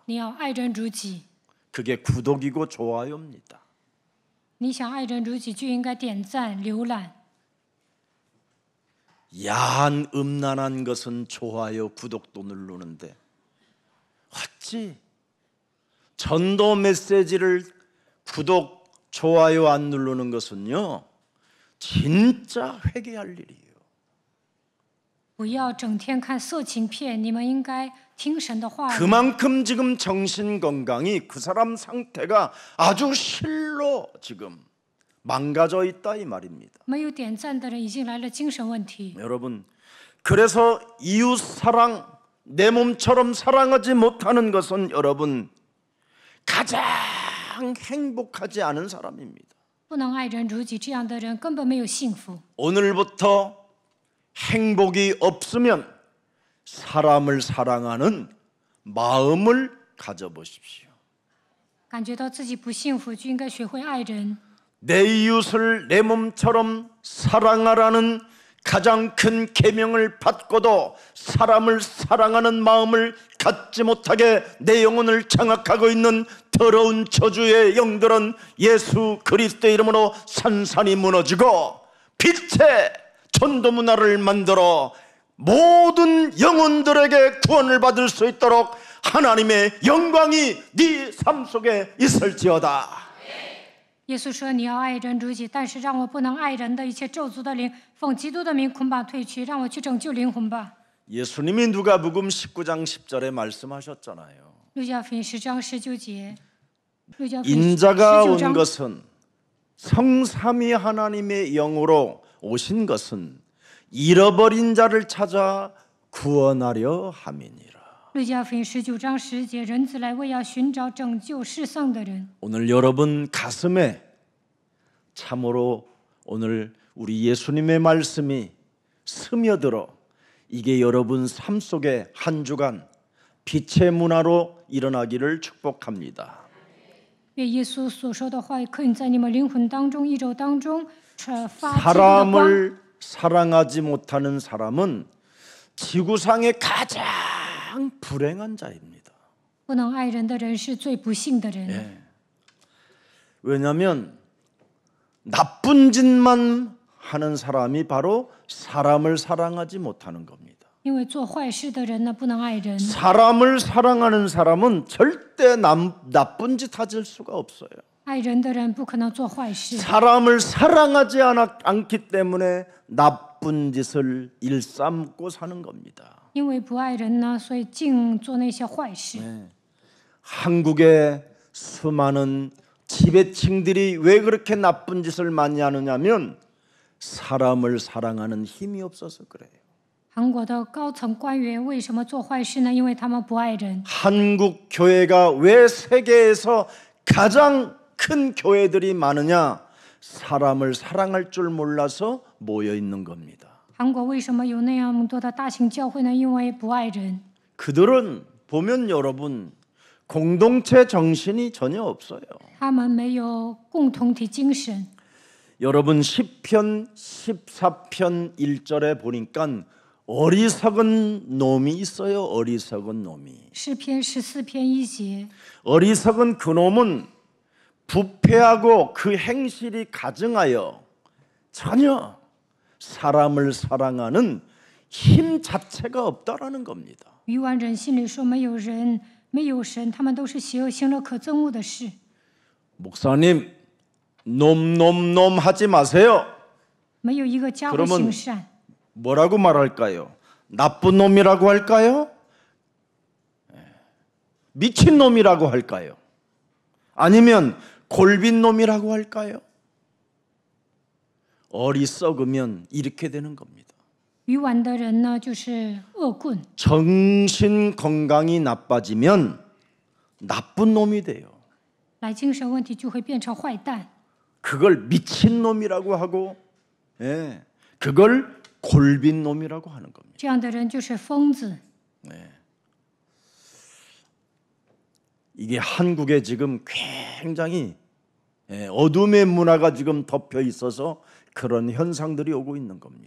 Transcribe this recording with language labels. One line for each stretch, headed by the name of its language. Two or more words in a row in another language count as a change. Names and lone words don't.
Chinese: 你要爱人如己。
Korean: 그게 구독이고 좋아요입니다.
Chinese: 你想爱人如己，就应该点赞、浏览。
Korean: 야한 음란한 것은 좋아요, 구독도 누르는데 어찌 전도 메시지를 구독, 좋아요 안 누르는 것은요 진짜 회개할 일이에요.
Chinese: 不要整天看色情片，你们应该听神的话语。
Korean: 그만큼 지금 정신 건강이 그 사람 상태가 아주 실로 지금 망가져 있다 이 말입니다.
Chinese: 没有点赞的人已经来了精神问题。
Korean: 여러분, 그래서 이웃 사랑, 내 몸처럼 사랑하지 못하는 것은 여러분 가장 행복하지 않은 사람입니다.
Chinese: 不能爱人如己，这样的人根本没有幸福。
Korean: 오늘부터 행복이 없으면 사람을 사랑하는 마음을 가져보십시오.
Chinese: 感觉到自己不幸福，就应该学会爱人。
Korean: 내 이웃을 내 몸처럼 사랑하라는 가장 큰 계명을 받고도 사람을 사랑하는 마음을 갖지 못하게 내 영혼을 장악하고 있는 더러운 저주의 영들은 예수 그리스도의 이름으로 산산이 무너지고 빛의 전도 문화를 만들어 모든 영혼들에게 구원을 받을 수 있도록 하나님의 영광이 네 삶 속에 있을지어다.
Chinese: 耶稣说：“你要爱人如己，但是让我不能爱人的一切咒诅的灵，奉基督的名捆绑退去，让我去拯救灵魂吧。”
Korean: 예수님이 누가복음 19장 10절에 말씀하셨잖아요.
Chinese: 路加福音10章19节，路加福音
Korean: 인자가 19 온
Chinese: 章
Korean: 것은 성삼위 하나님의 영으로 오신 것은 잃어버린 자를 찾아 구원하려 함이니라.
Chinese: 路加福音19章10节，人子来为要寻找拯救世上的人。
Korean: 오늘 여러분 가슴에 참으로 오늘 우리 예수님의 말씀이 스며들어 이게 여러분 삶 속에 한 주간 빛의 문화로 일어나기를 축복합니다.
Chinese: 愿耶稣所说的话语刻印在你们灵魂当中，一周当中发基督的光。
Korean: 사람을 사랑하지 못하는 사람은 지구상의 가장 불행한 자입니다.
Chinese: 不能爱人的人是最不幸的人。
Korean: 예. 왜냐하면 나쁜 짓만 하는 사람이 바로 사람을 사랑하지 못하는 겁니다.
Chinese: 因为做坏事的人呢，不能爱人。
Korean: 사람을 사랑하는 사람은 절대 나쁜 짓 하실 수가 없어요.
Chinese: 爱人的人不可能做坏事。
Korean: 사람을 사랑하지 않기 때문에 나쁜 짓을 일삼고 사는 겁니다.
Chinese: 因为不爱人呢，所以净做那些坏事。
Korean: 한국의 수많은 지배층들이 왜 그렇게 나쁜 짓을 많이 하느냐면 사람을 사랑하는 힘이 없어서 그래요.
Chinese: 韩国的高层官员为什么做坏事呢？因为他们不爱人。
Korean: 한국 교회가 왜 세계에서 가장 큰 교회들이 많으냐? 사람을 사랑할 줄 몰라서 모여 있는 겁니다.
Chinese: 韩国为什么有那样多的大型教会呢？因为不爱人。
Korean: 그들은 보면 여러분 공동체 정신이 전혀 없어요.
Chinese: 他们没有共同体精神。
Korean: 여러분 시편 14편 1절에 보니까 어리석은 놈이 있어요. 어리석은 놈이.
Chinese: 诗篇14篇1节，
Korean: 어리석은 그 놈은 부패하고 그 행실이 가증하여 전혀 사람을 사랑하는 힘 자체가 없다라는 겁니다.
Chinese: 愚顽人心里说没有人，没有神，他们都是邪恶，行了可憎恶的事。
Korean: 목사님, 놈 하지 마세요.
Chinese: 没有一个家会
Korean: 그러면
Chinese: 行善。
Korean: 뭐라고 말할까요? 나쁜 놈이라고 할까요? 미친 놈이라고 할까요? 아니면 골빈 놈이라고 할까요? 어리석으면 이렇게 되는 겁니다.
Chinese: 愚顽的人呢，就是恶棍。
Korean: 정신 건강이 나빠지면 나쁜 놈이 돼요.
Chinese: 来精神问题就会变成坏蛋。
Korean: 그걸 미친 놈이라고 하고, 예, 그걸 골빈 놈이라고 하는 겁니다.
Chinese: 这样的人就是疯子。
Korean: 이게 한국에 지금 굉장히 어둠의 문화가 지금 덮여 있어서 그런 현상들이 오고 있는 겁니다.